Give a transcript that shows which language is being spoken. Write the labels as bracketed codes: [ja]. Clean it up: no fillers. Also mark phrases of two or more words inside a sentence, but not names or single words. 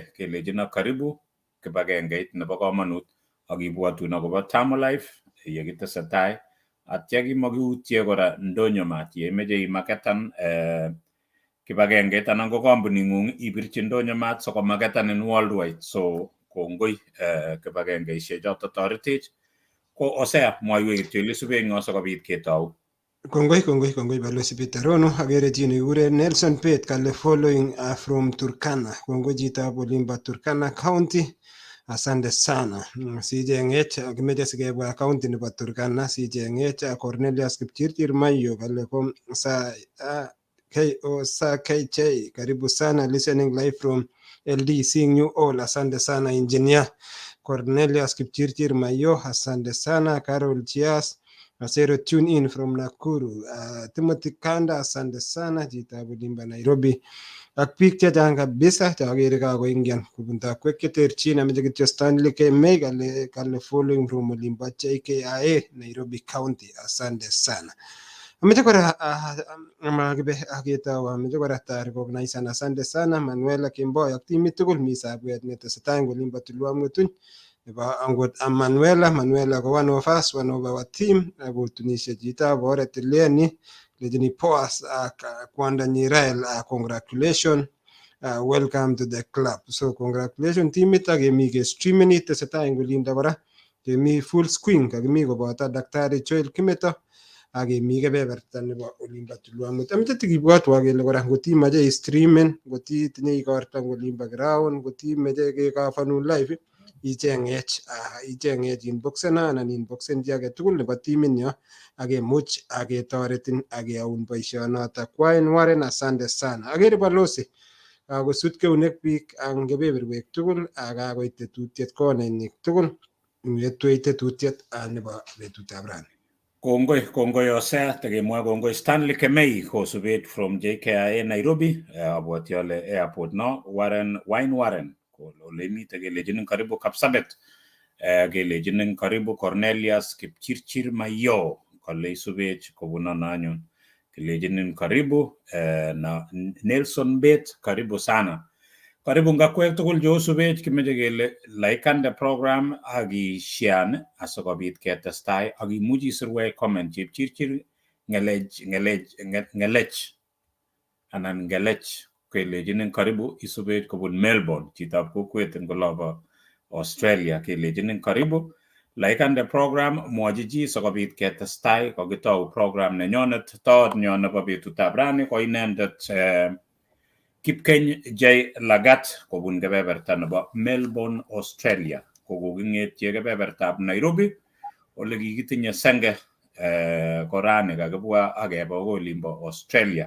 [kln] Kelejino karibu kibagengeit nebo komonut akibwotun akobo Tamo Life yekitesetai atya kimakiutye kora Ndonyo Mart yemeche imaketan kibagengeit anan ko kampuning'ung ipirchi Ndonyo Mart sikomaketanin worldwide. So kongoi kibagengeisiek choto toretech ko Osea mwaiwech kityo ile isubech ngo sikobit ketou. Kongoi balozi Peter Rono. Agere chi nekikure Nelson Pate kale [en] following from [kln] Turkana. Kongoi chitab olimbo Turkana County. [sw] Asante sana. [kln] Sicheng'ech kimeche sikebwa county nebo Turkana sicheng'ech Cornelius Kipchirchir Mayo kale kom sa KJ [sw] karibu sana [en] listening live from LD seeing you all. [sw] Asante sana engineer Cornelius Kipchirchir Mayo. Asante sana Carol Chias Asero [en] tune in from Nakuru. [kln] Timothy Kanda [sw] asante sana [kln] chitab olimbo Nairobi. Ak biik chechang kabisa chakere kakoingian kubun takwek cheterchin ameche kityo Stanley K. May kale [en] following from [kln] olimbo JKIA Nairobi County. [sw] Asante sana. [kln] Ameche kora ameche kora recognize [sw] asante sana [kln] Manuela Kimboy ak timit tugul mi sabwet netesetai eng olimbo Tulwa Mutuny nebo angot Manuela ko [en] one of us, one of our team [kln] kotunishe chito oret Leni lejini pos ak kwandanyi Rael congratulations. [en] Welcome to the club. [kln] So congratulations teamit ak kemi ke [en] streaming it [kln] tesetai eng olinda kora. Kemi [en] full screen [kln] kakimi koboto Daktari Joel Kimeto ak kemi kebeberta nebo olimbo Tulwamut. Ameche tikibwatwa kele kora ngot imache streamen, ngot itinye igorta eng olimbo ground, ngot imeche kekofanun live icheng'ech inboxena anan inboxen chi age tugul nebo timit nyo ak kemuch ak ketoretin ak keyaun boisionoto. Kwain Warren, [sw] asante sana. [kln] Agere balozi kosut keunek biik ang kebeberwek tugul ak kakoit tetutiet konainik tugul ngetwei tetutiet nebo betutab rani. Kongoi Osea, tekemwa kongoi Stanley Kemei kosubet from JKIA Nairobi, abwati ale airport no, Wine Warren, ole mite kelejinin karibu Kapsabet, kelejinin karibu Cornelius Kipchirchir Mayo, kole isubet kobunana anyun. Kelejinin karibu na Nelson Bet, [sw] karibu sana. [kln] Karibu ngakwek tugul jo subet kimeche kele laikande program agi share asikobit ketestai ak imuchi isirwe comment Chepchirchir ngelech anan ngelech kelejinin karibu isubet kobun Melbourne, chitab kokwet eng olobo Australia, kelejinin karibu laikande program mwochi chi sikobit ketestai kokitou program nenyonet toot nyo nebo betutab rani ko inendet Kipkeny Lagat kobun kebeberta nebo Melbourne Australia, kokoking'etye kebebertab Nairobi ole kikitinye senge korani kakibwa akebe olimbo Australia.